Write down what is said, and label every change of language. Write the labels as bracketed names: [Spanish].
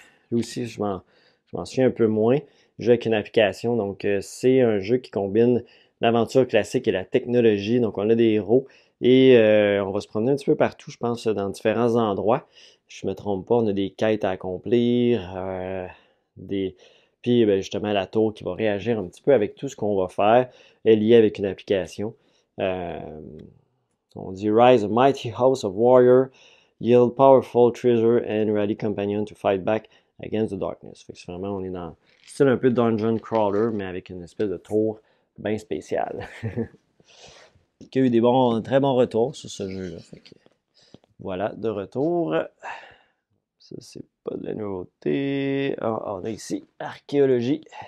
[French] Lui aussi, je m'en souviens un peu moins. Je joue avec une application, donc c'est un jeu qui combine l'aventure classique et la technologie. Donc on a des héros et on va se promener un petit peu partout, je pense, dans différents endroits. Je me trompe pas, on a des quêtes à accomplir, des puis ben, justement la tour qui va réagir un petit peu avec tout ce qu'on va faire est liée avec une application. Euh, on dit [English] Rise a mighty house of warrior, yield powerful treasure and rally companion to fight back against the darkness. [French] Fait que c'est vraiment, on est dans style un peu dungeon crawler, mais avec une espèce de tour bien spéciale. Qui a eu des très bons retours sur ce jeu-là. Fait que voilà, de retour. Ça, c'est pas de la nouveauté. Ah, on a ici Archéologie.